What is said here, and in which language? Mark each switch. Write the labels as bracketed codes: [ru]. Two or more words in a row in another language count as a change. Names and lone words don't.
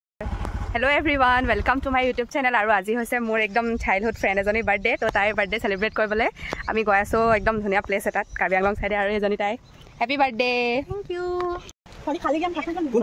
[en] Hello everyone, welcome to my YouTube channel. [as] আৰু আজি হৈছে মোৰ একদম [en] childhood friend [as] ejoni birthday to tai [en] birthday celebrate [as] কৰিবলৈ আমি গৈ আছো একদম ধুনীয়া place এটাত Karbi Anglong side আৰু এজনী তাই [en] happy birthday. Thank you. Khali khali jam thakna kan.